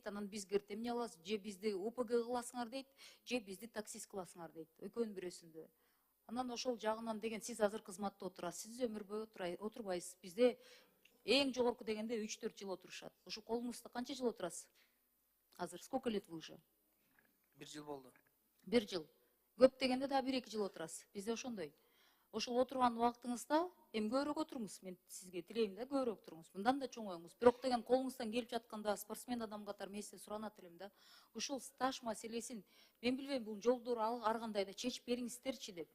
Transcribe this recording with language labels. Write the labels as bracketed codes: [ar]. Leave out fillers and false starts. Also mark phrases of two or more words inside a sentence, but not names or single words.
[ky] Анан бизге эмне аласыз? Же бизди УПГ кыласыңар дейт, же бизди таксист кыласыңар дейт. Экөөнүн бирөөсүндө. Анан ошол жагынан деген сиз азыр кызматта отурасыз, сиз өмүр бою отурбайсыз. Бизде эң жогорку дегенде 3-4 жыл отурушат. Ошо колуңузда канча жыл отурасыз? [ru] Азыр сколько лет вы уже? [ky] 1 жыл болду. 1 жыл. Көп дегенде да 1-2 жыл отурасыз. Бизде ошондой. Ошол отурган убактыңызда эми көбүрөөк отуруңуз. Мен сизге тилейм да, көбүрөөк отуруңуз. Мындан да чоңоюңуз. Бирок деген колуңуздан келип жатканда спортсмен адам катары мен сизден суранат элем да. Ушул стаж маселесин мен билбейм, бул жолдору ар кандай да чечип бериңиздерчи деп.